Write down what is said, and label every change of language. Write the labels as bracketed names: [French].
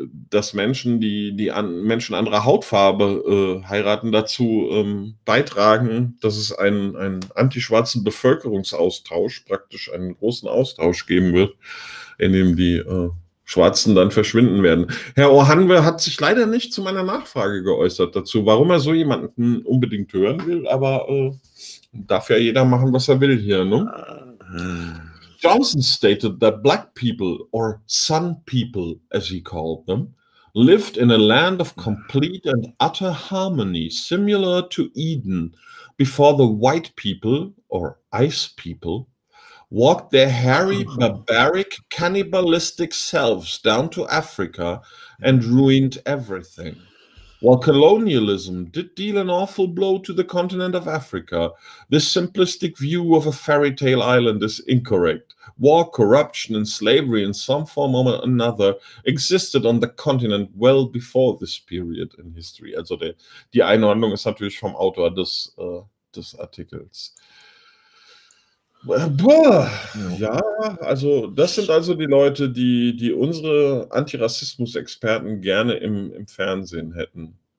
[German] dass Menschen, Menschen anderer Hautfarbe heiraten, dazu beitragen, dass es einen anti-schwarzen Bevölkerungsaustausch, praktisch einen großen Austausch geben wird, in dem die Schwarzen dann verschwinden werden. Herr Ohanwe hat sich leider nicht zu meiner Nachfrage geäußert dazu, warum er so jemanden unbedingt hören will, aber darf ja jeder machen, was er will hier, ne? [English] Johnson stated that black people or sun people, as he called them, lived in a land of complete and utter harmony, similar to Eden, before the white people or ice people walked their hairy, barbaric, cannibalistic selves down to Africa and ruined everything. While colonialism did deal an awful blow to the continent of Africa, this simplistic view of a fairy tale island is incorrect. War, corruption, and slavery in some form or another existed on the continent well before this period in history. [German] Also die Einordnung ist natürlich vom Autor des Artikels. Boah, ja, also das sind also die Leute, die unsere Antirassismus-Experten gerne im Fernsehen hätten.